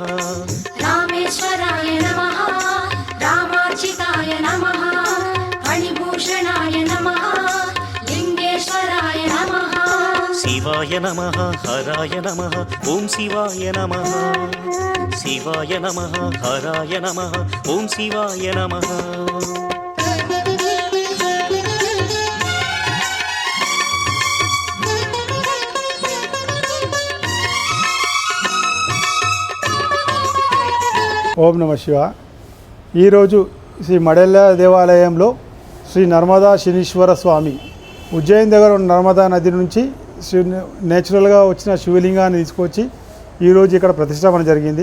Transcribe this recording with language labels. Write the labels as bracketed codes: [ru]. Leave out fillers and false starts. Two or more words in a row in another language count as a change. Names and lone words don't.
[sa] रामेश्वराय नमः, रामार्चिताय नमः, फणिभूषणाय नमः, लिंगेश्वराय नमः। शिवाय नमः हराय नमः ओं शिवाय नमः। शिवाय नमः हराय नमः ओं शिवाय नमः। ఓం నమ శివ. [te] ఈరోజు శ్రీ మడెల్ల దేవాలయంలో శ్రీ నర్మదా శనీశ్వర స్వామి ఉజ్జయిన్ దగ్గర ఉన్న నర్మదా నది నుంచి నేచురల్గా వచ్చిన శివలింగాన్ని తీసుకొచ్చి ఈరోజు ఇక్కడ ప్రతిష్టాపన జరిగింది.